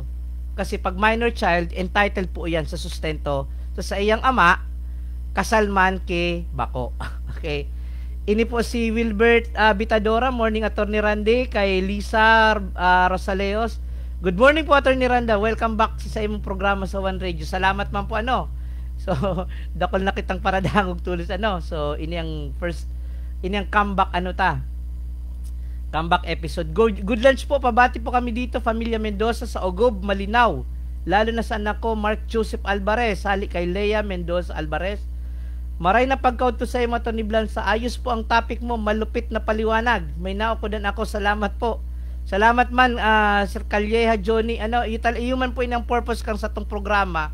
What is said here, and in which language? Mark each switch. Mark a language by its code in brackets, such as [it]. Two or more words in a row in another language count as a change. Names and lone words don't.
[tl] Kasi pag [en] minor child, [tl] entitled po yan sa sustento. [bik] So sa iyang ama, kasalman ke bako. Okay. Ini po si Wilbert Bitadora, morning Attorney Randy. Kay Lisa Rosaleos, [en] good morning [bik] po Attorney Randa. Welcome back sa imong programa sa One Radio. Salamat man po So dakol na kitang paradangog tulos So ini ang comeback comeback episode. [en] Good lunch po. [tl] Pabati po kami dito Familia Mendoza sa Ogob, Malinaw. [bik] Lalo na sa anak ko Mark Joseph Alvarez, hali kay Lea Mendoza Alvarez. Maray na pagkaunto sa imo Tony Blanza. [tl] Ayos po ang topic mo, malupit na paliwanag. [bik] May naokodan ako. Salamat po. Salamat man Sir Calleja Johnny. Iuman po inang purpose kang sa tong programa.